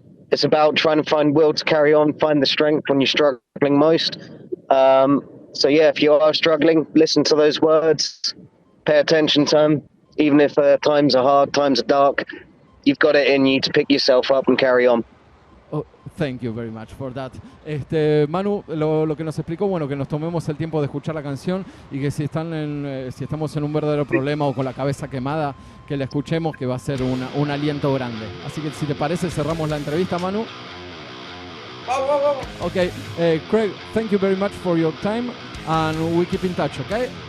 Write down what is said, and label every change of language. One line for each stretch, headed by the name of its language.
English: It's about trying to find will to carry on, find the strength when you're struggling most. So yeah, if you are struggling, listen to those words, pay attention to them. Even if times are hard, times are dark, you've got it in you to pick yourself up and carry on. Oh, thank you very much for that.
Spanish: Manu, lo que nos explicó, bueno, que nos tomemos el tiempo de escuchar la canción y que si estamos en un verdadero problema o con la cabeza quemada, que la escuchemos, que va a ser un aliento grande. Así que si te parece, cerramos la entrevista, Manu. Vamos.
English: Okay, Craig, thank you very much for your time and we keep in touch, okay?